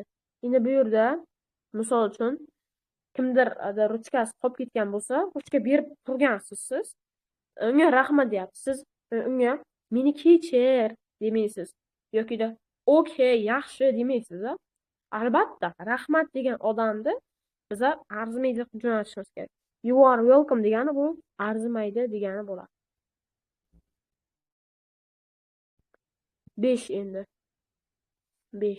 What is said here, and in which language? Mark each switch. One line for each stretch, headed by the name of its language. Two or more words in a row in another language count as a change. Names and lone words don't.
Uzbek: Endi bu yerda misol uchun kimdir ruchkasi qolib ketgan bo'lsa, ruchka berib turgansiz siz. Unga rahmat deyapsiz. Siz unga meni kechir demaysiz. Yokida okey, yaxshi demaysiz. Albatta, rahmat degan odamni biz arzimaydi deb jo'natishimiz kerak.
English: You are welcome
Uzbek: degani bu arzimaydi degani bo'ladi. 5 endi. 5.